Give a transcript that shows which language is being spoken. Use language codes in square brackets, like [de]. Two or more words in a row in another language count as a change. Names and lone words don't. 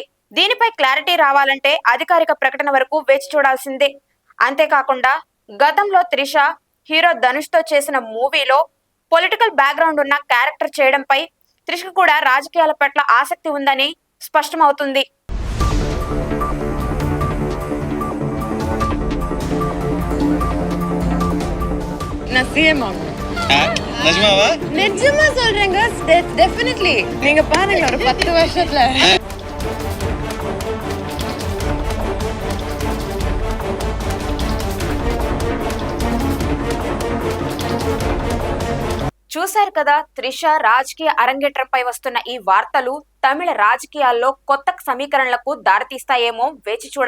[te] దీనిపై క్లారిటీ రావాలంటే అధికారిక ప్రకటన వరకు వేచి చూడాల్సిందే. అంతేకాకుండా గతంలో త్రిష హీరో ధనుష్ తో చేసిన మూవీలో [en] political background [te] ఉన్న క్యారెక్టర్ చేయడంపై త్రిషకు కూడా రాజకీయాల పట్ల ఆసక్తి ఉందని స్పష్టమవుతుంది. [ta] நான் சிஎம் ஆகணும். நிஜமாவா? நிஜமா சொல்றேங்க. டெஃபினெட்லி. நீங்க பாருங்க ஒரு 10 வருஷத்துல. [te] చూశారు కదా, త్రిష రాజకీయ అరంగేట్రంపై వస్తున్న ఈ వార్తలు తమిళ రాజకీయాల్లో కొత్త సమీకరణలకు దారితీస్తాయేమో వేచి చూడాల్సిందే.